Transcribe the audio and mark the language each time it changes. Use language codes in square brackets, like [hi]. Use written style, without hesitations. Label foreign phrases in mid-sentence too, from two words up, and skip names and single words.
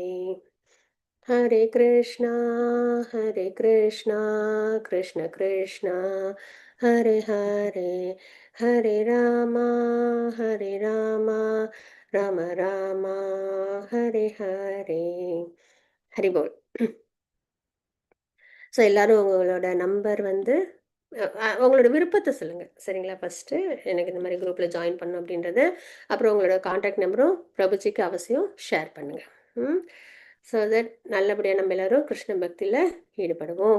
[sa] हरे कृष्ण कृष्ण कृष्ण हरे हरे हरे राम राम राम हरे हरे. [ta] ஹரிபோல். ஸோ எல்லாரும் உங்களோட நம்பர் வந்து உங்களோட விருப்பத்தை சொல்லுங்க சரிங்களா? ஃபர்ஸ்ட் எனக்கு இந்த மாதிரி குரூப்ல ஜாயின் பண்ணும் அப்படின்றது, அப்புறம் உங்களோட கான்டாக்ட் நம்பரும் பிரபுஜிக்கு அவசியம் ஷேர் பண்ணுங்க. [en] so that [ta] நல்லபடியாக நம்ம எல்லாரும் கிருஷ்ண பக்தியில ஈடுபடுவோம்.